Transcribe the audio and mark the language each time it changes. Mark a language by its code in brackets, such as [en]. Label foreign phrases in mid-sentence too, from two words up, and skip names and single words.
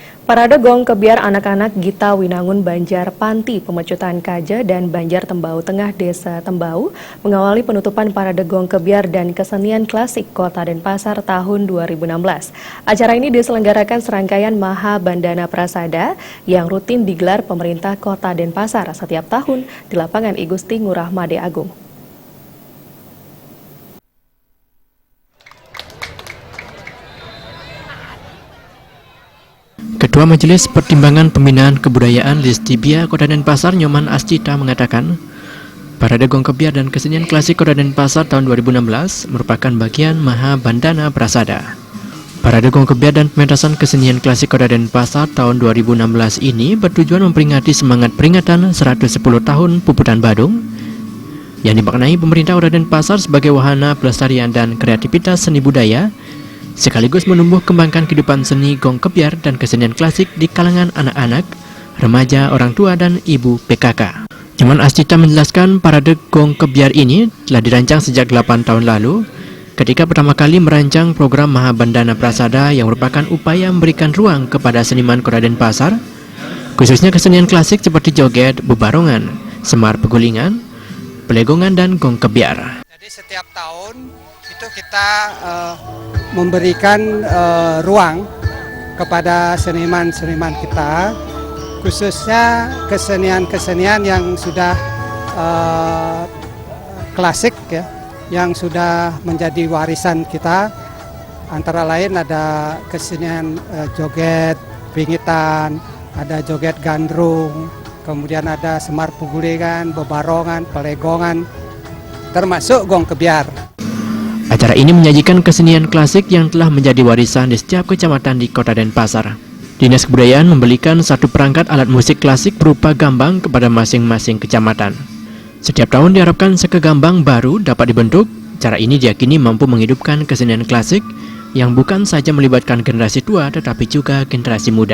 [id] Parade Gong Kebiar anak-anak Gita Winangun Banjar Panti, Pemecutan Kaja, dan Banjar Tembau Tengah Desa Tembau mengawali penutupan Parade Gong Kebiar dan Kesenian Klasik Kota Denpasar tahun 2016. Acara ini diselenggarakan serangkaian Maha Bandana Prasada yang rutin digelar pemerintah Kota Denpasar setiap tahun di lapangan I Gusti Ngurah Made Agung. Ketua Majelis Pertimbangan Pembinaan Kebudayaan Listibia Kota Denpasar Nyoman Ascita mengatakan, Parade Gong Kebiar dan Kesenian Klasik Kota Denpasar tahun 2016 merupakan bagian Maha Bandana Prasada. Parade Gong Kebiar dan pementasan Kesenian Klasik Kota Denpasar tahun 2016 ini bertujuan memperingati semangat peringatan 110 tahun Puputan Badung yang dimaknai pemerintah Kota Denpasar sebagai wahana pelestarian dan kreativitas seni budaya, sekaligus menumbuh kembangkan kehidupan seni Gong Kebiar dan kesenian klasik di kalangan anak-anak, remaja, orang tua, dan ibu PKK. Nyoman Ascita menjelaskan parade Gong Kebiar ini telah dirancang sejak 8 tahun lalu ketika pertama kali merancang program Maha Bandana Prasada yang merupakan upaya memberikan ruang kepada seniman Kota Denpasar, khususnya kesenian klasik seperti joget, bebarongan, semar pegulingan, pelegongan, dan Gong Kebiar. Jadi setiap tahun itu kita memberikan ruang kepada seniman-seniman kita, khususnya kesenian-kesenian yang sudah klasik ya, yang sudah menjadi warisan kita. Antara lain ada kesenian joget pingitan, ada joget gandrung, kemudian ada semar pegulingan, bebarongan, pelegongan, termasuk Gong Kebiar. Acara ini menyajikan kesenian klasik yang telah menjadi warisan di setiap kecamatan di Kota Denpasar. Dinas Kebudayaan membelikan satu perangkat alat musik klasik berupa gambang kepada masing-masing kecamatan. Setiap tahun diharapkan sekegambang baru dapat dibentuk. Cara ini diyakini mampu menghidupkan kesenian klasik yang bukan saja melibatkan generasi tua tetapi juga generasi muda.